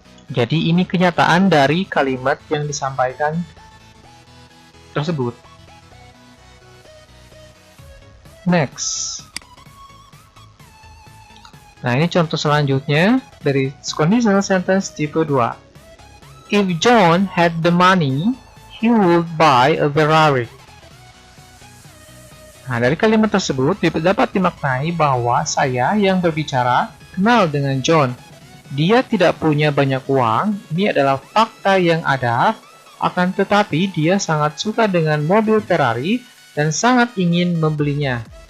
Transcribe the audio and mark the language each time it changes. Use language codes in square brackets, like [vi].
[id] Jadi ini kenyataan dari kalimat yang disampaikan tersebut. [en] Next. [id] Nah, ini contoh selanjutnya dari conditional sentence tipe 2. [en] If John had the money, he would buy a Ferrari. [id] Nah, dari kalimat tersebut dapat dimaknai bahwa saya yang berbicara kenal dengan John. Dia tidak punya banyak uang, ini adalah fakta yang ada, akan tetapi dia sangat suka dengan mobil Ferrari dan sangat ingin membelinya.